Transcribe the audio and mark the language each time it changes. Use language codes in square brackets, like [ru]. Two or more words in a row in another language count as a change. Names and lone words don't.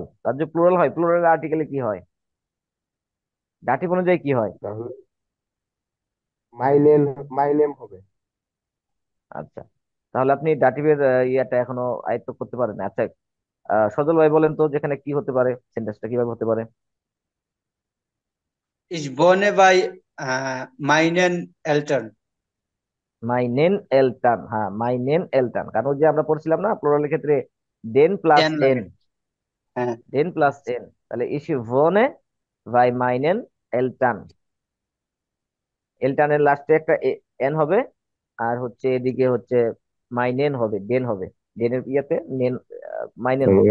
[bn] তার যে প্লুরাল হয়, প্লুরাল আর্টিকেলে কি হয়, ডাটিভ অনুযায়ী কি হয়? তাহলে মাই নেম, মাই নেম হবে। আচ্ছা, তাহলে আপনি ডাটিভের ইয়াটা এখনো আয়ত্ত করতে পারেন। আচ্ছা, সজল ভাই বলেন তো যেখানে কি হতে পারে, সেন্টেন্সটা কিভাবে হতে পারে? [de] Ich wohne bei meinen Eltern. meinen Eltern, [bn] হ্যাঁ [de] meinen Eltern, [bn] কারণ ওই যে আমরা পড়ছিলাম না প্লুরালের ক্ষেত্রে দেন প্লাস N এন, লাগে। হ্যাঁ। দেন প্লাস এন, তাহলে [de] Ich wohne bei meinen Eltern, [bn] এলটানের লাস্টে একটা এন হবে, আর হচ্ছে এদিকে হচ্ছে মাইনেন হবে, ডেন হবে, ডেনের ইয়াতে নেন, মাইনেন হবে।